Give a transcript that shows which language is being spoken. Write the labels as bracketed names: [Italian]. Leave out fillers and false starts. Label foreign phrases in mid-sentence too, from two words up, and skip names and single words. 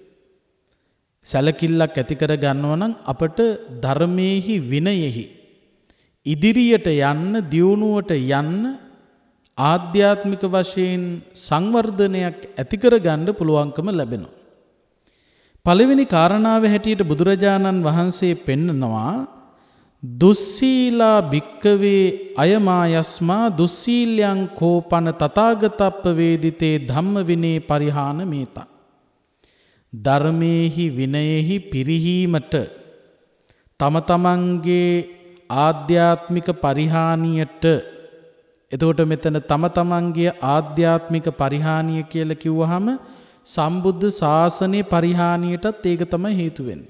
[Sinhala] සැලකිල්ලක් ඇති කර ගන්නවා නම් අපට ධර්මයේහි විනයෙහි ඉදිරියට යන්න, දියුණුවට යන්න, ආධ්‍යාත්මික වශයෙන් සංවර්ධනයක් ඇති කර ගන්න පුළුවන්කම ලැබෙනවා. පළවෙනි කාරණාව හැටියට බුදුරජාණන් වහන්සේ පෙන්නනවා [Pali] දුස්සීලා භික්කවේ අයමායස්මා දුස්සීල්‍යං කෝපන තථාගතප්ප වේදිතේ ධම්ම විනේ පරිහාන මේතා. [Sinhala] ධර්මයේහි විනයෙහි පිරිහීමට, තම තමන්ගේ ආධ්‍යාත්මික පරිහානියට, එතකොට මෙතන තම තමන්ගේ ආධ්‍යාත්මික පරිහානිය කියලා කිව්වහම සම්බුද්ධ ශාසනයේ පරිහානියටත් ඒක තමයි හේතු වෙන්නේ.